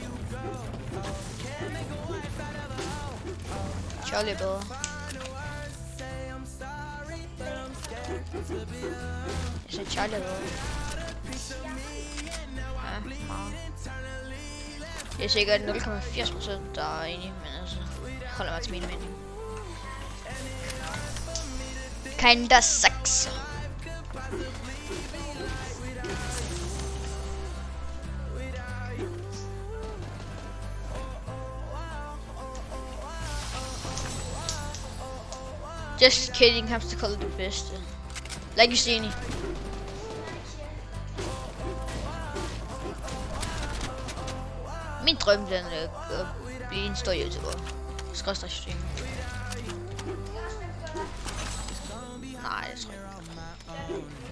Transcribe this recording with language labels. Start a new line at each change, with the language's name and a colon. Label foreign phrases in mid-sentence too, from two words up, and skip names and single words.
Danish: Charlie er bedre. Jeg synes Charlie er bedre. Ja, meget. Jeg er sikkert 0,80%, der er enig, men altså, holder mig til min mening.
English: Kinda sucks. Just kidding, hamster color
Danish: det bedste.
English: Like you see.
Danish: Min drøm den er at blive en stor YouTuber. Skråstreg stream. Nej, det tror jeg ikke.